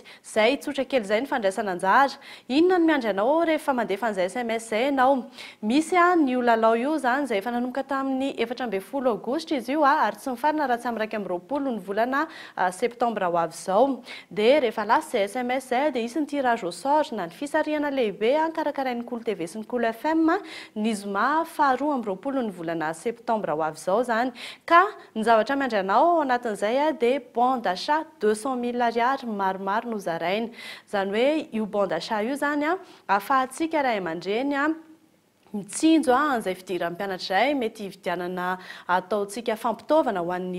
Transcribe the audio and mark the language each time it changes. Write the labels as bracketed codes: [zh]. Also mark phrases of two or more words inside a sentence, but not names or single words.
[mg] Zay tsotra kely zay ny fandraisana anjara. Inona no miandry anao rehefa mandefa an'izay SMS zay ianao? Misy ny io lalao io zany zay efa nanomboka tamin'ny 14 aogositra izy io ary tsy mifarina raha tsy amin'ny 20 ny volana septambra ho avy izao. Dia rehefa lasa zay SMS zay dia isy ny [fr] tirage au sort [mg] na ny fisarihana lehibe karakarain'ny Kolo TV sy ny Kolo FM ny zoma 12 ny volana septambra ho avy izao zany. Ka ny zavatra miandry anao ao anatin'izay dia [fr] bon d'achat [mg] 200 000 ariary maromaro no zaraina. Zany hoe io [fr] bon d'achat [mg] io zany ahafahantsika ray aman-dreny mitsinjo an'izay fidiran'ny mpianatra izay, mety hividianana ataontsika fampitaovana ho an'ny